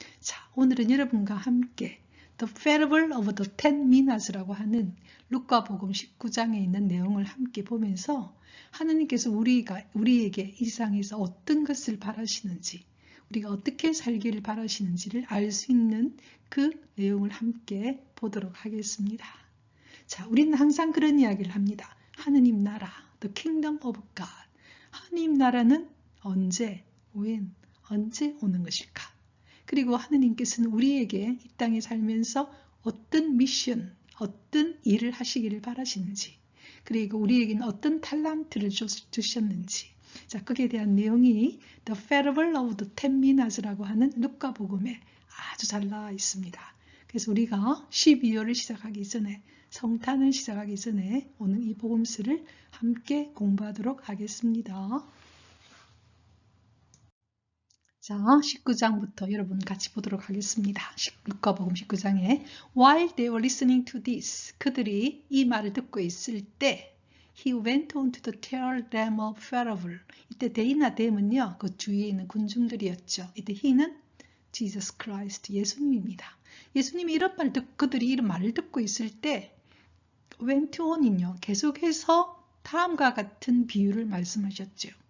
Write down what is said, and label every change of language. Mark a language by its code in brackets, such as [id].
[ko] 자, 오늘은 여러분과 함께 The Parable of the Ten Minas라고 하는 루카복음 19장에 있는 내용을 함께 보면서 하나님께서 우리에게 이 세상에서 어떤 것을 바라시는지, 우리가 어떻게 살기를 바라시는지를 알 수 있는 그 내용을 함께 보도록 하겠습니다. 자, 우리는 항상 그런 이야기를 합니다. 하느님 나라, the kingdom of God. 하느님 나라는 언제, when, 언제 오는 것일까? 그리고 하느님께서는 우리에게 이 땅에 살면서 어떤 미션, 어떤 일을 하시기를 바라시는지, 그리고 우리에게는 어떤 탤런트를 주셨는지, 자, 거기에 대한 내용이 The Parable of the Ten Minas라고 하는 루카복음에 아주 잘 나와 있습니다. 그래서 우리가 12월을 시작하기 전에, 성탄을 시작하기 전에 오늘 이 복음서를 함께 공부하도록 하겠습니다. 자, 19장부터 여러분 같이 보도록 하겠습니다. 루카복음 19장에 [en] While they were listening to this, [ko] 그들이 이 말을 듣고 있을 때 [en] He went on to tell them a parable. [ko] 이때 they나 them은요, 그 주위에 있는 군중들이었죠. 이때 he는 Jesus Christ, 예수님입니다. 예수님이 이런 말을 그들이 이런 말을 듣고 있을 때 went on은요, 계속해서 다음과 같은 비유를 말씀하셨죠.